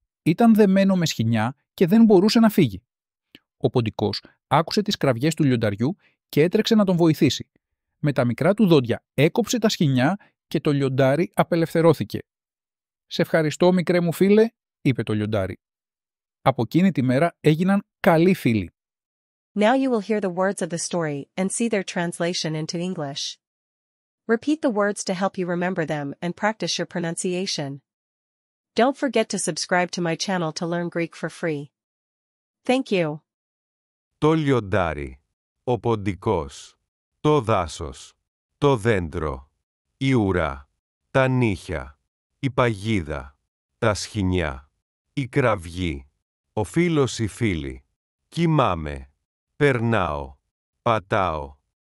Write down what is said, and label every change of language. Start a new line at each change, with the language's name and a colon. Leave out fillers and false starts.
Greek: Ήταν δεμένο με σχοινιά και δεν μπορούσε να φύγει. Ο ποντικός άκουσε τις κραυγές του λιονταριού και έτρεξε να τον βοηθήσει. Με τα μικρά του δόντια έκοψε τα σχοινιά και το λιοντάρι απελευθερώθηκε. «Σε ευχαριστώ, μικρέ μου φίλε», είπε το λιοντάρι. Από εκείνη τη μέρα έγιναν καλοί φίλοι.
English: Now you will hear the words of the story and see their translation into English. Repeat the words to help you remember them and practice your pronunciation. Don't forget to subscribe to my channel to learn Greek for free. Thank you.
Greek: Το λιοντάρι, ο ποντικός, το δάσος, το δέντρο, η ουρά, τα νύχια, η παγίδα, τα σχοινιά, η κραυγή, ο φίλος η φίλη, κοιμάμαι, περνάω, πατάω,